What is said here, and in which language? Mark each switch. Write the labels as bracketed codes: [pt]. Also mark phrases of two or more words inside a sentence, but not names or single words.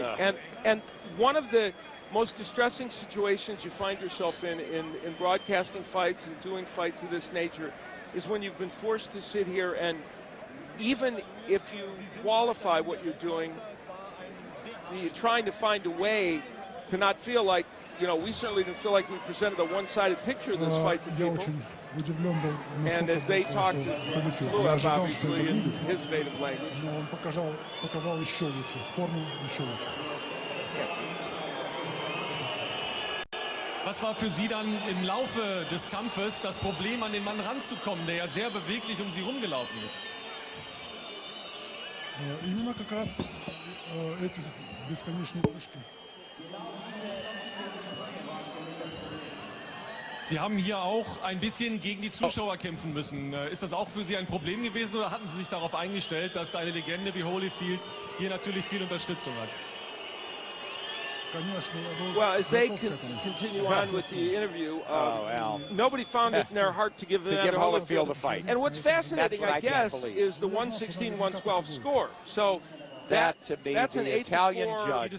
[en] And one of the most distressing situations you find yourself in broadcasting fights and doing fights of this nature is when you've been forced to sit here, and even if you qualify what you're doing, you're trying to find a way to not feel like, we certainly didn't feel like we presented a one-sided picture of this fight to people. And as they talked to Wałujew, obviously, in his native language. [de] Was war für Sie dann im Laufe des Kampfes das Problem, an den Mann ranzukommen, der ja sehr beweglich um Sie rumgelaufen ist? [ru] Именно как раз эти бесконечные прыжки. [de] Sie haben hier auch ein bisschen gegen die Zuschauer kämpfen müssen. Ist das auch für Sie ein Problem gewesen oder hatten Sie sich darauf eingestellt, dass eine Legende wie Holyfield hier natürlich viel Unterstützung hat? [en] Well, as they continue on with the interview, nobody found it in their heart to give Holyfield a fight. And what's fascinating, I guess, is the 116-112 score. So that's an 8-4.